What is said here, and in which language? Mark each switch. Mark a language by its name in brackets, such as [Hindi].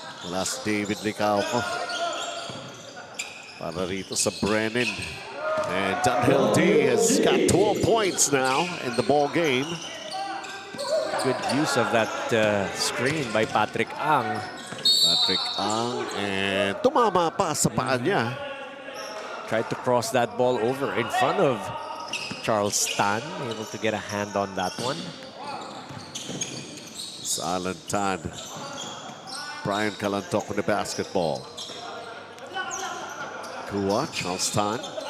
[Filipino] Last David Licauco para rito sa Brenin. [English] And Dunhill D has got 12 points now in the ball game. Good use of that screen by Patrick Ang. [Filipino] Patrick Ang, and tumama pa sa paa niya. [English] Tried to cross that ball over in front of Charles Tan. Able to get a hand on that one. It's Alan Tan. Brian Calantok with the basketball. Kua, Charles Tan.